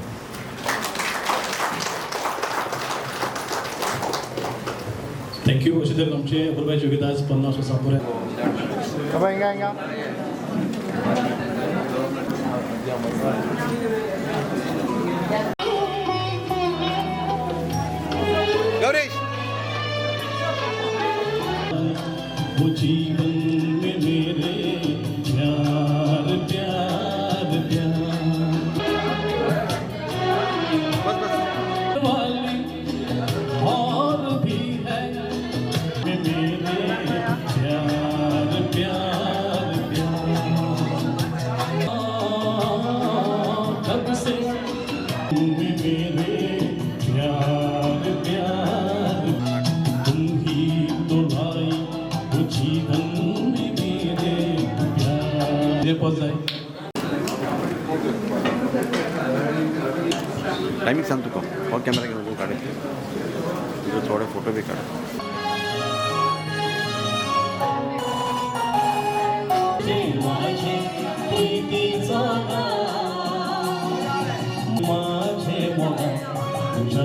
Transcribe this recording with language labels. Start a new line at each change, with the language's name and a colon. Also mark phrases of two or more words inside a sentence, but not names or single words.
English: thank you.
Konkani: अशें तरेन आमचे अपुर्बाची योगिता आज 50 वर्सां पुराय. गौरीश
Hindi: जीवन में मेरे प्यार प्यार प्यार वाली और भी है मेरे प्यार प्यार प्यार कब से मेरे प्यार प्यार तुम ही तो भाई जीवन में मेरे प्यार.
Konkani: पद जाय टायमिंग सांग तुका हो कॅमेरा घेऊन उभो काढ तुझे थोडे फोटो बी काढ. माझे प्रीतीचा माझे मोगा तुझ्या